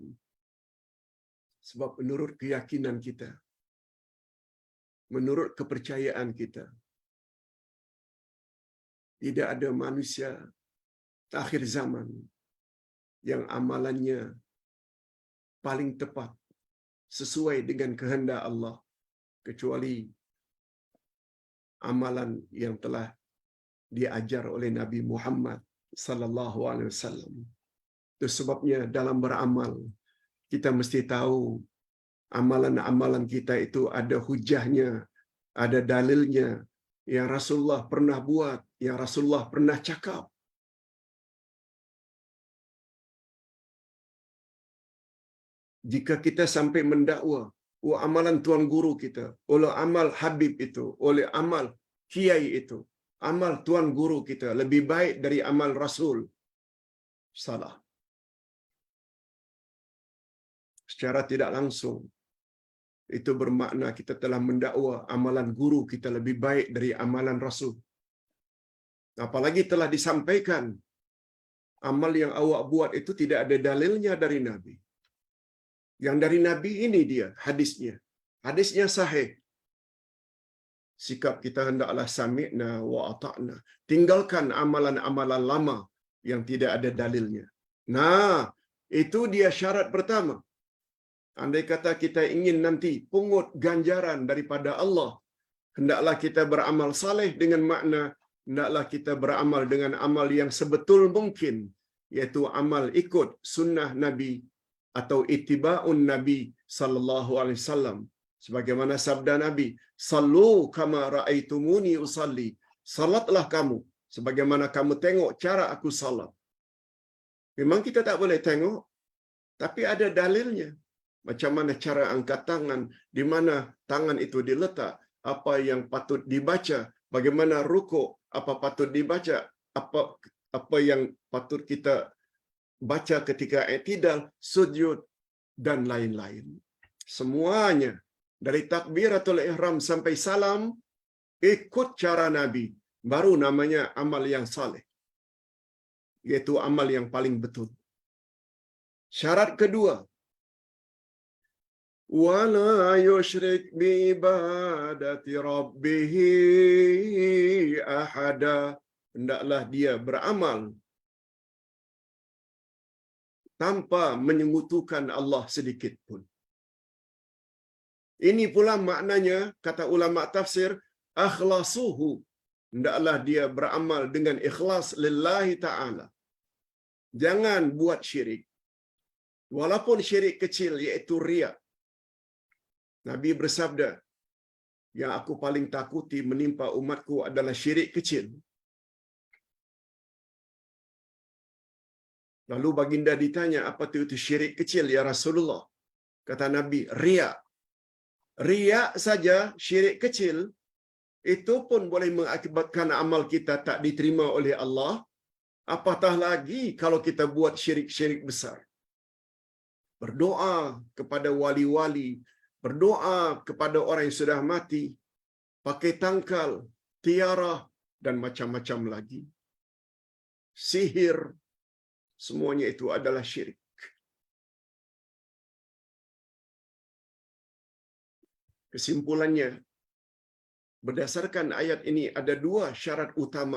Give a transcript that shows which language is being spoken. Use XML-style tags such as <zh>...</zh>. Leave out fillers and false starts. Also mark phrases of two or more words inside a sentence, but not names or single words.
<ms>Sebab menurut keyakinan kita, menurut kepercayaan kita, tidak ada manusia akhir zaman yang amalannya paling tepat sesuai dengan kehendak Allah kecuali amalan yang telah diajar oleh Nabi Muhammad</ms> <ar>صلى الله عليه وسلم.</ar> <ms>Itu sebabnya dalam beramal kita mesti tahu amalan-amalan kita itu ada hujahnya, ada dalilnya, yang Rasulullah pernah buat, yang Rasulullah pernah cakap. Jika kita sampai mendakwa, amalan tuan guru kita, oleh amal Habib itu, oleh amal kiai itu, amal tuan guru kita lebih baik dari amal Rasul, salah. Secara tidak langsung, itu bermakna kita telah mendakwa amalan guru kita lebih baik dari amalan Rasul. Apalagi telah disampaikan, amal yang awak buat itu tidak ada dalilnya dari Nabi. Yang dari Nabi ini dia hadisnya. Hadisnya sahih. Sikap kita hendaklah</ms> <ar>سمعنا وأطعنا.</ar> <ms>Tinggalkan amalan-amalan lama yang tidak ada dalilnya. Nah, itu dia syarat pertama. Andai kata kita ingin nanti pungut ganjaran daripada Allah, hendaklah kita beramal saleh dengan makna, hendaklah kita beramal dengan amal yang sebetul mungkin, iaitu amal ikut sunnah Nabi atau ittiba'un Nabi</ms> <ar>صلى الله عليه وسلم.</ar> <ms>Sebagaimana sabda Nabi,</ms> <ar>"صلوا كما رأيتموني أصلي."</ar> <ms>Salatlah kamu sebagaimana kamu tengok cara aku salat. Memang kita tak boleh tengok, tapi ada dalilnya. Macam mana cara angkat tangan, di mana tangan itu diletak, apa yang patut dibaca, bagaimana rukuk, apa patut dibaca, apa yang patut kita baca ketika i'tidal, sujud dan lain-lain. Semuanya dari</ms> <ar>تكبيرة الإحرام</ar> <ms>sampai salam ikut cara Nabi, baru namanya amal yang saleh, yaitu amal yang paling betul. Syarat kedua,</ms> <ar>ولا يشرك بعبادة ربه أحدا.</ar> <ms>Hendaklah dia beramal tanpa menyekutukan Allah sedikit pun. Ini pula maknanya, kata ulama tafsir, akhlasuhu. Hendaklah dia beramal dengan ikhlas</ms> <ar>لله تعالى.</ar> <ms>Jangan buat syirik. Walaupun syirik kecil, iaitu riya. Nabi bersabda, yang aku paling takuti menimpa umatku adalah syirik kecil. Lalu baginda ditanya, apa itu syirik kecil</ms> <ar>يا رسول الله?</ar> <ms>Kata Nabi, riya. Riya saja syirik kecil, itu pun boleh mengakibatkan amal kita tak diterima oleh Allah. Apatah lagi kalau kita buat syirik-syirik besar. Berdoa kepada wali-wali, berdoa kepada orang yang sudah mati, pakai tangkal, tiarah, dan macam-macam lagi. Sihir, semuanya itu adalah syirik. Kesimpulannya, berdasarkan ayat ini ada dua syarat utama.</ms>